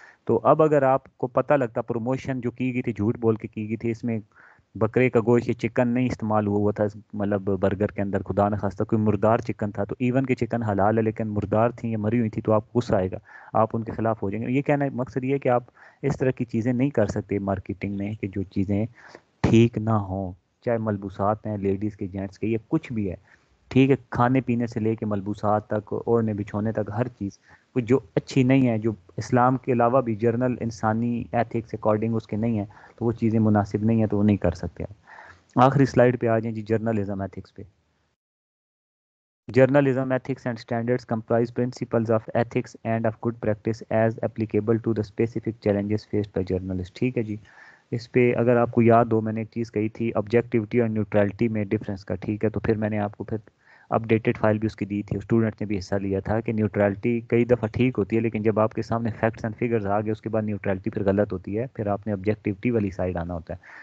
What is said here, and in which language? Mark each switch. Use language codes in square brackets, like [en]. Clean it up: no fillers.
[ur] تو اب اگر آپ کو پتہ لگتا پروموشن جو کی گئی تھی جھوٹ بول کے کی گئی تھی, اس میں بکرے کا گوشت یا چکن نہیں استعمال ہوا تھا مطلب برگر کے اندر, خدا نہ خواستہ کوئی مردار چکن تھا, تو ایون کہ چکن حلال ہے لیکن مردار تھی یا مری ہوئی تھی, تو آپ کو غصہ آئے گا, آپ ان کے خلاف ہو جائیں گے. یہ کہنا مقصد یہ ہے کہ آپ اس طرح کی چیزیں نہیں کر سکتے مارکیٹنگ میں کہ جو چیزیں ٹھیک نہ ہوں, چاہے ملبوسات ہیں لیڈیز کے جینٹس کے یا کچھ بھی ہے, ٹھیک ہے. کھانے پینے سے لے کے ملبوسات تک, اوڑھنے بچھونے تک, ہر چیز کچھ جو اچھی نہیں ہے, جو اسلام کے علاوہ بھی جرنل انسانی ایتھکس اکارڈنگ اس کے نہیں ہیں, تو وہ چیزیں مناسب نہیں ہیں, تو وہ نہیں کر سکتے آپ. آخری سلائیڈ پہ آ جائیں جی, جرنلزم ایتھکس پہ. [en] Journalism ethics and standards comprise principles of ethics and of good practice as applicable to the specific challenges faced by journalists. [ur] ٹھیک ہے جی. اس پہ اگر آپ کو یاد ہو میں نے ایک چیز کہی تھی آبجیکٹیوٹی اور نیوٹرلٹی میں ڈفرینس کا, ٹھیک ہے. تو پھر میں نے آپ کو پھر اپڈیٹڈ فائل بھی اس کی دی تھی, اسٹوڈنٹ نے بھی حصہ لیا تھا, کہ نیوٹرلٹی کئی دفعہ ٹھیک ہوتی ہے لیکن جب آپ کے سامنے فیکٹس اینڈ فگرز آ گئے اس کے بعد نیوٹرلٹی پھر غلط ہوتی ہے, پھر آپ نے آبجیکٹیوٹی والی سائڈ آنا ہوتا ہے.